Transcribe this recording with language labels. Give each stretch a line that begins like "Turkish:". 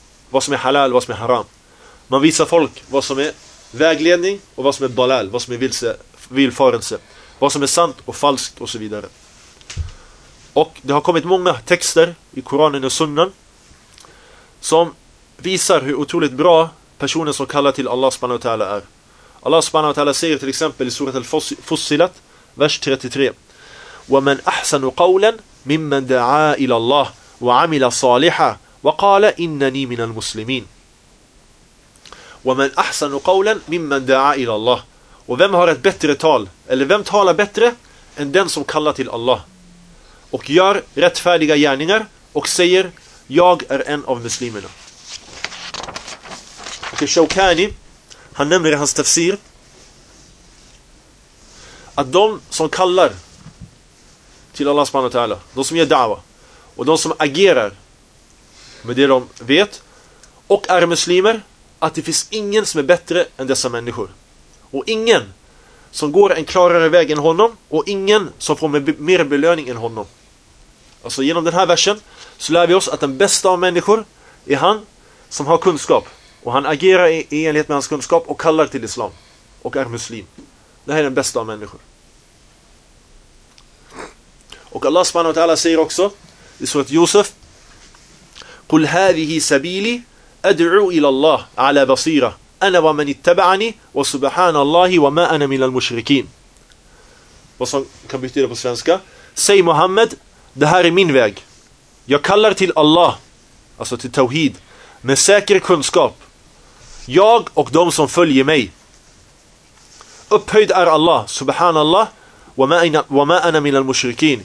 Swedish: Vad som är halal, vad som är haram. Man visar folk vad som är vägledning och vad som är dalal, vad som är villfarelse. Vad som är sant och falskt och så vidare. Och det har kommit många texter i Koranen och Sunnan som visar hur otroligt bra personen som kallar till Allah subhanahu wa ta'ala är. Allah subhanahu wa ta'ala säger till exempel i surat al-Fussilat, vers 33:
Arabic: وَمَنْ أَحْسَنُ قَوْلًا مِمَّنْ دَعَا إِلَى اللَّهِ وَعَمِلَ صَالِحًا وَقَالَ إِنَّنِي مِنَ الْمُسْلِمِينَ. وَمَنْ أَحْسَنُ قَوْلًا مِمَّنْ دَعَا إِلَى اللَّهِ.
Swedish: Och vem har ett bättre tal, eller vem talar bättre än den som kallar till Allah och gör rättfärdiga gärningar och säger jag är en av muslimerna. Och Shawkani, han nämner i hans tafsir att de som kallar till Allah subhanahu wa ta'ala, de som gör da'wa och de som agerar med det de vet och är muslimer, att det finns ingen som är bättre än dessa människor. Och ingen som går en klarare väg än honom, och ingen som får mer belöning än honom. Alltså genom den här versen så lär vi oss att den bästa av människor är han som har kunskap. Och han agerar i enlighet med hans kunskap och kallar till islam. Och är muslim. Det här är den bästa av människor. Och Allah subhanahu wa ta'ala säger också i surat Yusuf:
Arabic: قُلْ هَذِهِ سَبِيلِ أَدْعُوا إِلَى اللَّهِ عَلَى بَصِيرَ أَنَا وَمَنْ اتَّبَعَنِي وَسُبْحَانَ اللَّهِ وَمَا أَنَا مِنَ الْمُشْرِكِينَ.
Swedish: Vad som kan betyda på svenska: säg Muhammed, det här är min väg. Jag kallar till Allah, alltså till tawhid, med säker kunskap. Jag och de som följer mig. Upphöjd är Allah, subhanallah,
Arabic: wama ana min al-mushrikin.